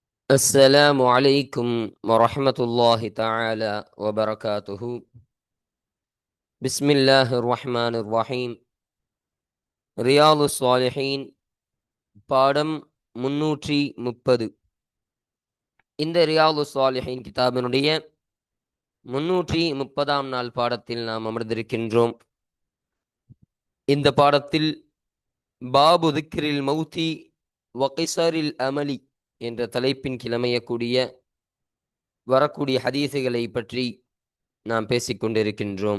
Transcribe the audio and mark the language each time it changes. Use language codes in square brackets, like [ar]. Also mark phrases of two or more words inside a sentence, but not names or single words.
[ar] السلام عليكم ورحمة الله تعالى وبركاته. بسم الله الرحمن الرحيم. [ta] ரியாலு ஸாலிஹீன் பாடம் 330. இந்த ரியாலு ஸாலிஹீன் கிதாபினுடைய 330ஆம் நாள் பாடத்தில் நாம் அமர்ந்திருக்கின்றோம். இந்த பாடத்தில் [ar] باب ذكر الموت وقصر الأمل [ta] என்ற தலைப்பின் கிளமையக்கூடிய வரக்கூடிய ஹதீஸுகளை பற்றி நாம் பேசிக்கொண்டிருக்கின்றோம்.